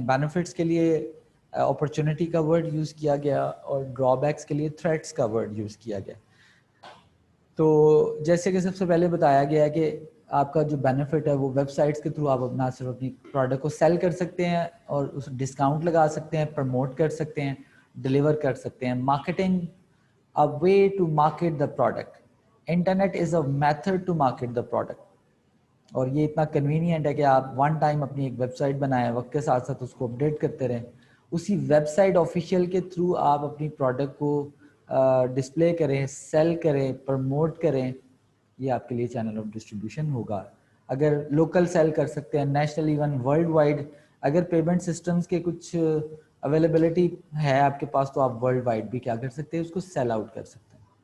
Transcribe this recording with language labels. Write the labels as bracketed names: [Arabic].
[Urdu] Benefits کے لیے opportunity کا ورڈ یوز کیا گیا اور ڈرا بیکس کے لیے تھریٹس کا ورڈ یوز کیا گیا. تو جیسے کہ سب سے پہلے بتایا گیا ہے کہ آپ کا جو بینیفٹ ہے وہ ویب سائٹس کے تھرو آپ اپنا صرف اپنی پروڈکٹ کو سیل کر سکتے ہیں اور اس ڈسکاؤنٹ لگا سکتے ہیں, پروموٹ کر سکتے ہیں, ڈلیور کر سکتے ہیں. [English] Marketing a way to market the product. Internet is a method to market the product. [Urdu] اور یہ اتنا کنوینئنٹ ہے کہ آپ ون ٹائم اپنی ایک ویب سائٹ بنائیں, وقت کے ساتھ ساتھ اس کو اپڈیٹ کرتے رہیں, اسی ویب سائٹ آفیشیل کے تھرو آپ اپنی پروڈکٹ کو ڈسپلے کریں, سیل کریں, پروموٹ کریں. یہ آپ کے لیے چینل آف ڈسٹریبیوشن ہوگا. اگر لوکل سیل کر سکتے ہیں, نیشنل, ایون ورلڈ وائڈ, اگر پیمنٹ سسٹمز کے کچھ اویلیبلٹی ہے آپ کے پاس تو آپ ورلڈ وائڈ بھی کیا کر سکتے ہیں, اس کو سیل آؤٹ کر سکتے ہیں.